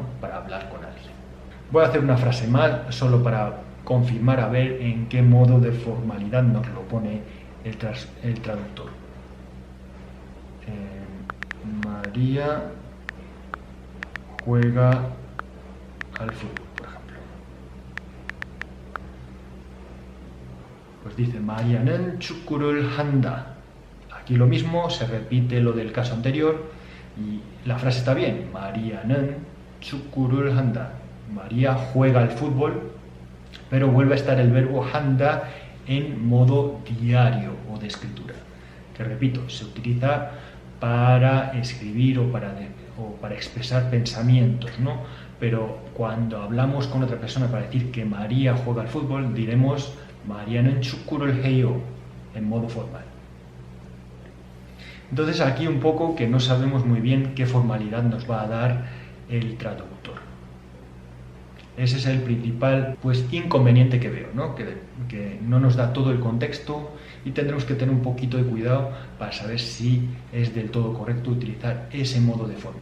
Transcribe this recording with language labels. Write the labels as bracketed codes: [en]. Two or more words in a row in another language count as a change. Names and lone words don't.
[es] Para hablar con alguien. Voy a hacer una frase más, solo para confirmar a ver en qué modo de formalidad nos lo pone el traductor. María juega al fútbol, por ejemplo. Pues dice, [ko] 마리아는 축구를 한다. [es] Aquí lo mismo, se repite lo del caso anterior y la frase está bien. [ko] 마리아는 축구를 한다. [es] María juega al fútbol, pero vuelve a estar el verbo 한다 en modo diario o de escritura. Que repito, se utiliza para escribir o para expresar pensamientos, ¿no? Pero cuando hablamos con otra persona para decir que María juega al fútbol, diremos [ko] 마리아는 축구를 해요 [es] en modo formal. Entonces aquí un poco que no sabemos muy bien qué formalidad nos va a dar el traductor. Ese es el principal, pues, inconveniente que veo, ¿no? Que no nos da todo el contexto y tendremos que tener un poquito de cuidado para saber si es del todo correcto utilizar ese modo de forma.